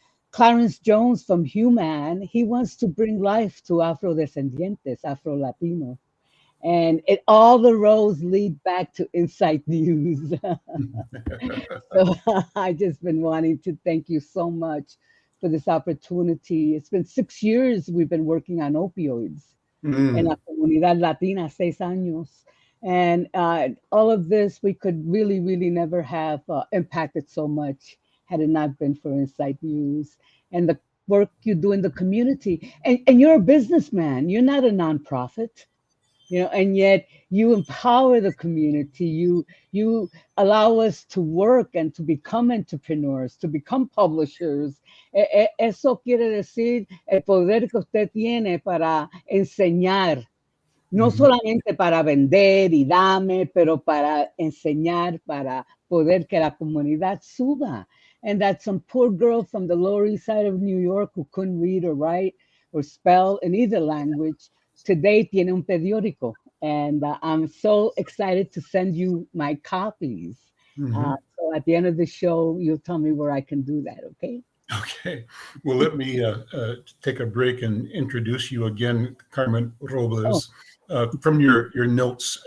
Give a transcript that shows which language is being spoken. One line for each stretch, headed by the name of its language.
English: Clarence Jones from Human, he wants to bring life to Afrodescendientes, Afro-Latino. And all the roads lead back to Insight News. So I just been wanting to thank you so much for this opportunity. It's been 6 years we've been working on opioids.
Spanish: En la comunidad latina, 6 años.
English: And all of this, we could really, really never have impacted so much had it not been for Insight News and the work you do in the community. And you're a businessman. You're not a nonprofit, and yet you empower the community. You allow us to work and to become entrepreneurs, to become publishers.
Spanish: Eso quiere decir el poder que usted tiene para enseñar, no solamente para vender y dame, pero para enseñar, para poder que la comunidad suba.
English: And that some poor girl from the Lower East Side of New York who couldn't read or write or spell in either language, today
Spanish: tiene un periódico.
English: And I'm so excited to send you my copies. So at the end of the show, you'll tell me where I can do that, okay? Okay. Well, let me take a break and introduce you again, Carmen Robles, from your notes.